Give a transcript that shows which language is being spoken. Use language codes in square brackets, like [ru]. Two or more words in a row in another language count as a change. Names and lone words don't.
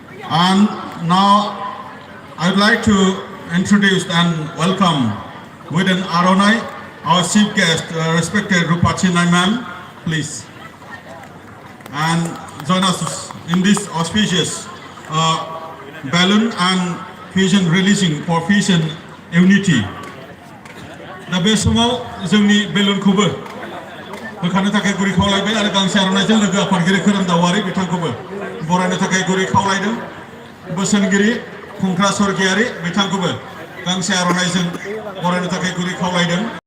[en] And now I'd like to introduce and welcome Widen Aronai, our chief guest, respected Rupachi Naiman, please. And join us in this auspicious balloon and fusion releasing for fusion unity. [brx] दा बे समाव जोंनि बेलुनखौबो होखानो थाखाय गुरै खावलायबाय आरो गांसे आर'नाइजों लोगो आफादगिरि खोरोम दाउवारि बिथांखौबो बरायनो थाखाय गुरै खावलायदों बोसोनगिरि खुंख्रा सरगियारि बिथांखौबो गांसे आर'नाइजों बरायनो थाखाय गुरै खावलायदों